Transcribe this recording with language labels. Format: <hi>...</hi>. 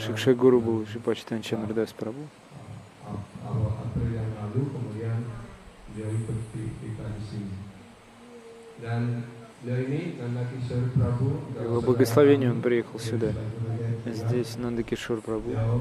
<ru>Шикша гуру был Шрипад Чайтанья Чандра Дас Прабху.</ru> <id>awal April yang lalu kemudian beliau ikut kita di sini. Dan beliau ini Nanda Kishore Prabhu.</id> <ru>Его благословение он приехал сюда. Здесь Нанда Кишор Прабху.</ru>